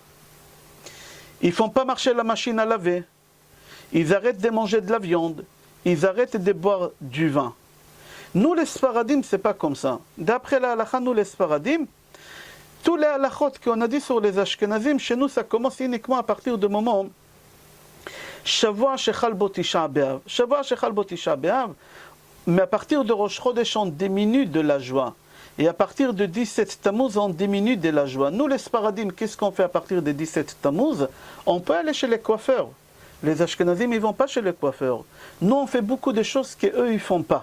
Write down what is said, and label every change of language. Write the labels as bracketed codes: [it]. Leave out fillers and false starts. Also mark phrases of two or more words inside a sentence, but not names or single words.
[fr] Ils ne font pas marcher la machine à laver. Ils arrêtent de manger de la viande. Ils arrêtent de boire du vin. Nous, les Sfaradim, ce n'est pas comme ça. D'après la halakha, nous, les Sfaradim, tous les halakhot qu'on a dit sur les Ashkenazim, chez nous, ça commence uniquement à partir du moment [he] שבוע שחל בו תשעה באב. שבוע שחל בו תשעה באב, [fr] mais à partir de Rosh Chodesh, on diminue de la joie. Et à partir de 17 Tammuz, on diminue de la joie. Nous, les Sfaradim, qu'est-ce qu'on fait à partir de 17 Tammuz? On peut aller chez les coiffeurs. Les Ashkenazim, ils ne vont pas chez les coiffeurs. Nous, on fait beaucoup de choses qu'eux, ils ne font pas.